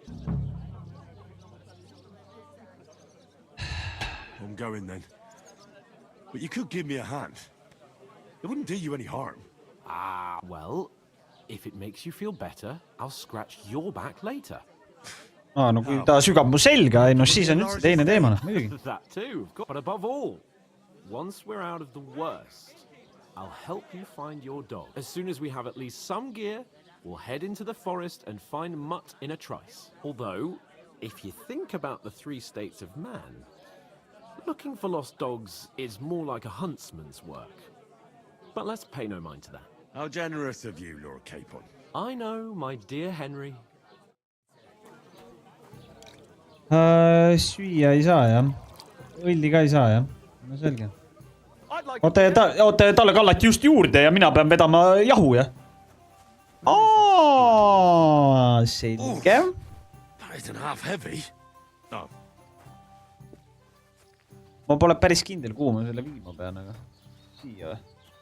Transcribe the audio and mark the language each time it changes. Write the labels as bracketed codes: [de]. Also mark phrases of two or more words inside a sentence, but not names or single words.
[en] I'm going then. But you could give me a hand. It wouldn't do you any harm. Ah, well, if it makes you feel better, I'll scratch your back later. [et] No kui ta sügab mu selga, no siis on üldse teine teema, muidugi. [en] That too, of course. But above all, once we're out of the worst, I'll help you find your dog. As soon as we have at least some gear, we'll head into the forest and find Mutt in a trice. Although, if you think about the 3 states of man, looking for lost dogs is more like a huntsman's work. But let's pay no mind to that. How generous of you, Lord Capon. I know, my dear Henry. [et] Süüa ei saa, jah. Õlli ka ei saa, jah. No selge. Oota, talle kallati just juurde ja mina pean vedama jahu, jah. Selge. [en] That isn't half heavy. Oh. [et] Ma pole päris kindel, kuhu ma selle viima pean, aga siia või?